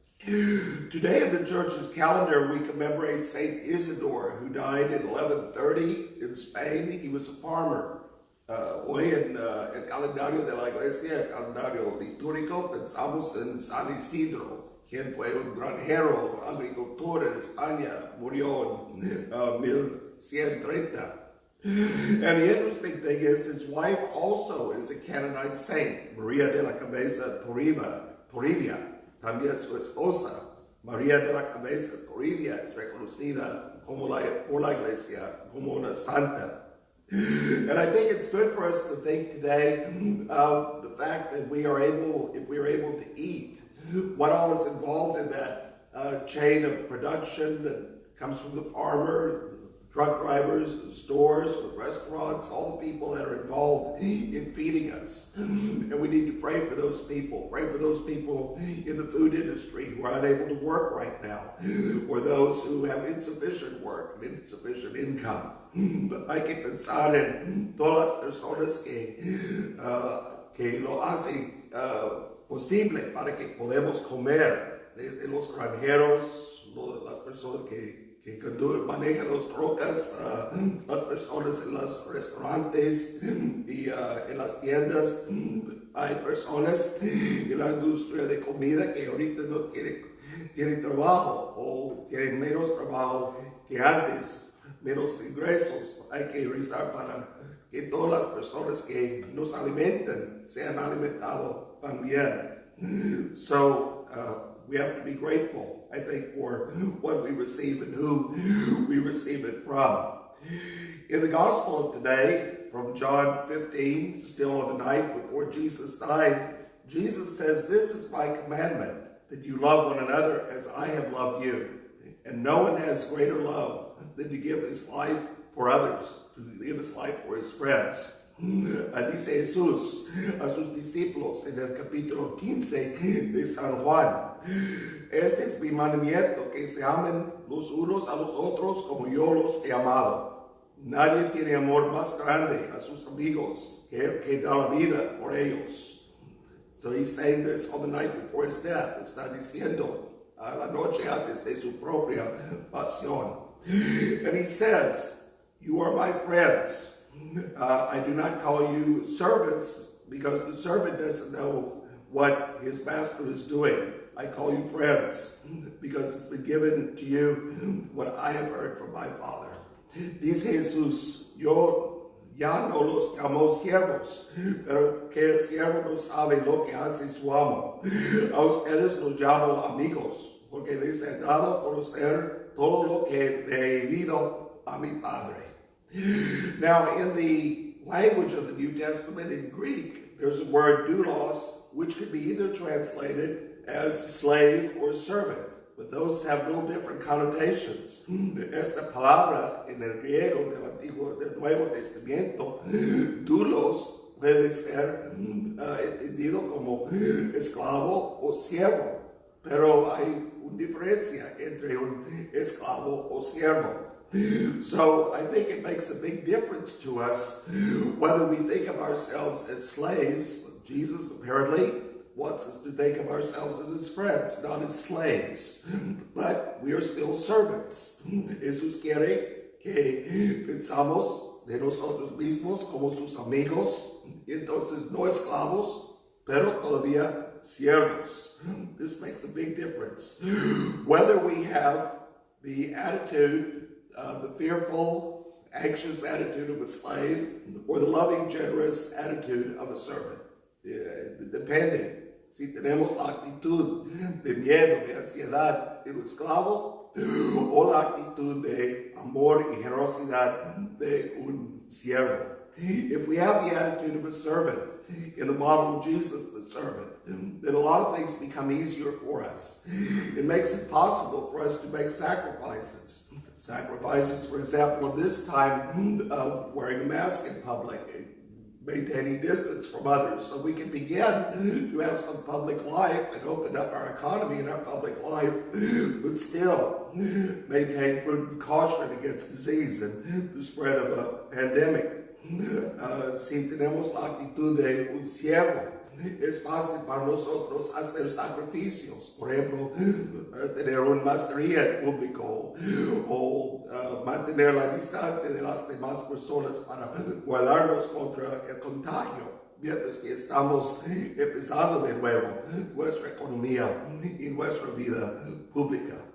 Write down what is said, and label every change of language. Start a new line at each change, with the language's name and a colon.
English: Today in the church's calendar, we commemorate Saint Isidore, who died in 1130 in Spain. He was a farmer.
Spanish: Hoy en el calendario de la iglesia, el calendario litúrgico, pensamos en San Isidro, quien fue un granjero, agricultor en España, murió en 1130.
English: And the interesting thing is his wife also is a canonized saint, María de la Cabeza Toribia,
Spanish: también su esposa, María de la Cabeza Toribia, es reconocida como por la iglesia como una santa.
English: And I think it's good for us to think today of the fact that if we are able to eat, what all is involved in that chain of production that comes from the farmer, truck drivers, the stores, the restaurants, all the people that are involved in feeding us. And we need to pray for those people. Pray for those people in the food industry who are unable to work right now, or those who have insufficient work and insufficient income.
Spanish: Hay que pensar en todas las personas que lo hacen posible para que podamos comer, desde los granjeros, las personas que manejan las trocas, las personas en los restaurantes y en las tiendas. Hay personas en la industria de comida que ahorita no tienen trabajo o tienen menos trabajo que antes, menos ingresos. Hay que rezar para que todas las personas que nos alimentan sean alimentados también.
English: So, we have to be grateful, I think, for what we receive and who we receive it from. In the Gospel of today, from John 15, still on the night before Jesus died, Jesus says, "This is my commandment, that you love one another as I have loved you. And no one has greater love than to give his life for others, to give his life for his friends."
Spanish: Dice Jesús a sus discípulos en el capítulo 15 de San Juan: "Este es mi mandamiento, que se amen los unos a los otros como yo los he amado. Nadie tiene amor más grande a sus amigos que el que da la vida por ellos."
English: So he's saying this on the night before his death.
Spanish: Está diciendo a la noche antes de su propia pasión.
English: And he says, "You are my friends. I do not call you servants, because the servant doesn't know what his master is doing. I call you friends, because it's been given to you what I have heard from my Father."
Spanish: Dice Jesús, "Yo ya no los llamo siervos, pero que el siervo no sabe lo que hace su amo. A ustedes los llamo amigos, porque les he dado a conocer todo lo que he oído a mi Padre."
English: Now, in the language of the New Testament, in Greek, there's a word doulos, which could be either translated as slave or servant, but those have little different connotations.
Spanish: Esta palabra en el griego del Nuevo Testamento, doulos, puede ser entendido como esclavo o siervo, pero hay una diferencia entre un esclavo o siervo.
English: So I think it makes a big difference to us whether we think of ourselves as slaves. Jesus apparently wants us to think of ourselves as his friends, not as slaves. But we are still servants.
Spanish: Jesús quiere que pensamos de nosotros mismos como sus amigos, entonces no esclavos, pero todavía siervos.
English: This makes a big difference. Whether we have the attitude, the fearful, anxious attitude of a slave, or the loving, generous attitude of a servant.
Spanish: Depende. Si tenemos la actitud de miedo, de ansiedad de un esclavo, o la actitud de amor y generosidad de un siervo.
English: If we have the attitude of a servant, in the model of Jesus, the servant, then a lot of things become easier for us. It makes it possible for us to make sacrifices. Sacrifices, for example, in this time of wearing a mask in public, maintaining distance from others, so we can begin to have some public life and open up our economy and our public life, but still maintain prudent caution against disease and the spread of a pandemic.
Spanish: Si tenemos la actitud de un siervo, es fácil para nosotros hacer sacrificios. Por ejemplo, tener una mascarilla en público o mantener la distancia de las demás personas para guardarnos contra el contagio. Mientras que estamos empezando de nuevo nuestra economía y nuestra vida pública.